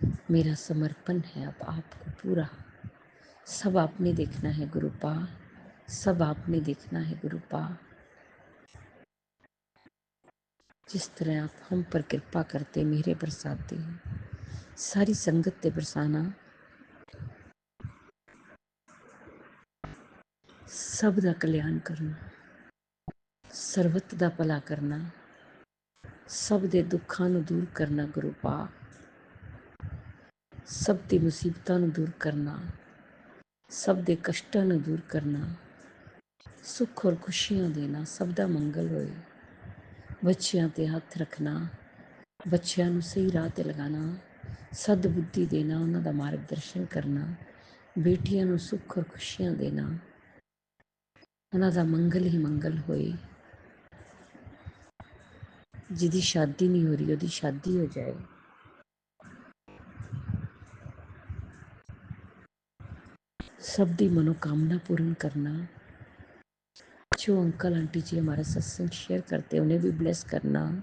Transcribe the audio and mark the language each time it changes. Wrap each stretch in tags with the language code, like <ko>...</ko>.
<hi>मेरा समर्पण है अब आपको पूरा। सब आपने देखना है गुरुपा, सब आपने देखना है गुरुपा। जिस तरह आप हम पर कृपा करते, मेरे बरसाते हैं, सारी संगत ते बरसाना।</hi> <pa>सब दा कल्याण करना, ਸਰਬਤ ਦਾ ਭਲਾ ਕਰਨਾ, ਸਭ ਦੇ ਦੁੱਖਾਂ ਨੂੰ ਦੂਰ ਕਰਨਾ ਗੁਰੂਪਾ। ਸਭ ਦੀ ਮੁਸੀਬਤਾਂ ਨੂੰ ਦੂਰ ਕਰਨਾ, ਸਭ ਦੇ ਕਸ਼ਟਾਂ ਨੂੰ ਦੂਰ ਕਰਨਾ, ਸੁੱਖ ਔਰ ਖੁਸ਼ੀਆਂ ਦੇਣਾ, ਸਭ ਦਾ ਮੰਗਲ ਹੋਏ। ਬੱਚਿਆਂ ਤੇ ਹੱਥ ਰੱਖਣਾ, ਬੱਚਿਆਂ ਨੂੰ ਸਹੀ ਰਾਹ ਤੇ ਲਗਾਣਾ, ਸਦ ਬੁੱਧੀ ਦੇਣਾ, ਉਹਨਾਂ ਦਾ ਮਾਰਗਦਰਸ਼ਨ ਕਰਨਾ, ਬੇਟੀਆਂ ਨੂੰ ਸੁੱਖ ਔਰ ਖੁਸ਼ੀਆਂ ਦੇਣਾ, ਉਹਨਾਂ ਦਾ ਮੰਗਲ ਹੀ ਮੰਗਲ ਹੋਏ। जिदी शादी नहीं हो रही ओदी शादी हो जाए।</pa> <hi>सब दी मनोकामना पूर्ण करना। जो अंकल आंटी जी हमारा सत्संग शेयर करते हैं, उन्हें भी ब्लेस करना।</hi>